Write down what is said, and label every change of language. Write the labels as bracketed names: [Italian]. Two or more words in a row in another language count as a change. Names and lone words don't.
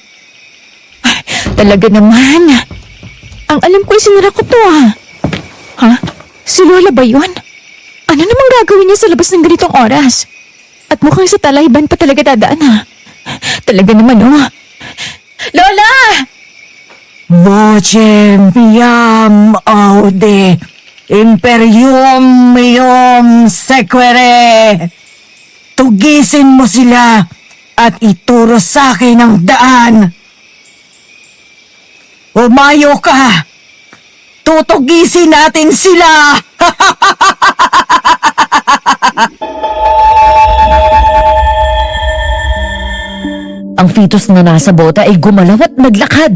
[Filipino] Ay, talaga naman. Ang alam ko ay sinira ko to ah. Ha? Si Lola ba yun? Ano namang gagawin niya sa labas ng ganitong oras? At mukhang sa talayban pa talaga dadaan ha. Talaga naman oh. Lola! [Latin] Vocem iam aude, imperium meum sequere. [Filipino] Tugisin mo sila at ituro sa akin ang daan. Umayo ka! Tutugisin natin sila! Ang fetus na nasa bota ay gumalaw at naglakad.